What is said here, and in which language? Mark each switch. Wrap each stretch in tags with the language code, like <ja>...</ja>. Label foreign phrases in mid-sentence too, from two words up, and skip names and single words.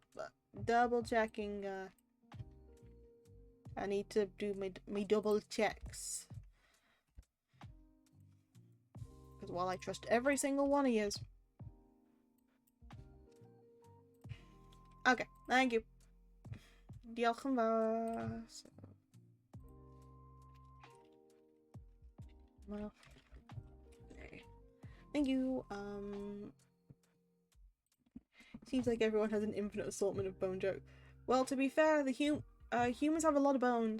<en>Double checking. I need to do my double checks. Because while I trust every single one of yous. Okay, thank you.</en> <cy>Diolch yn fawr.</cy> <en>Well, thank you. Seems like everyone has an infinite assortment of bone jokes. Well, to be fair, the humans have a lot of bones.</en>